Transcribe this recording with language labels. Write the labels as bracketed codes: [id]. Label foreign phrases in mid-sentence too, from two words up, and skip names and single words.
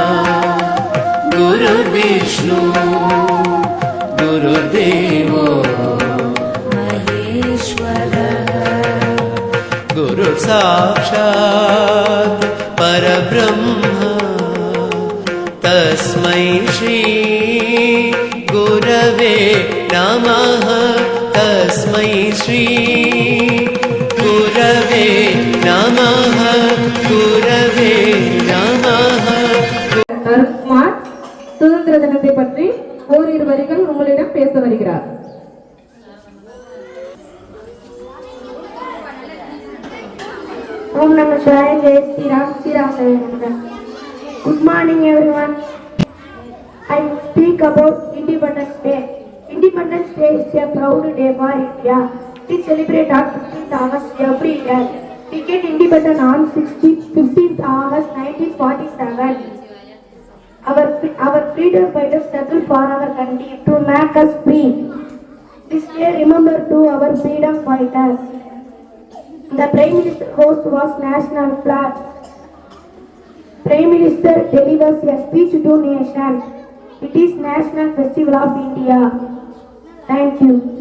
[sa] गुरुर्विष्णु गुरुदेवो महेश्वरः गुरुः साक्षात् परब्रह्मा तस्मै श्री गुरवे नमः तस्मै श्री गुरवे नमः गुरवे नमः. [ta] அருண்குமார் சுதந்திர தினத்தை பற்றி ஓரிரு வரிகள் உங்களிடம் பேச வருகிறார். [sa] ॐ नमः शिवाय. [hi] जय श्रीराम. [sa] ஸ்ரீராம். [en] Good morning everyone. I will speak about Independence Day. Independence Day is a proud day for India. We celebrate on 15th August every year. We get independent on 15th August 1947. Our freedom fighters struggled for our country to make us free. This day remember to our freedom fighters. The Prime Minister host was national flag. Prime Minister delivers a speech to nation. It is National Festival of India. Thank you.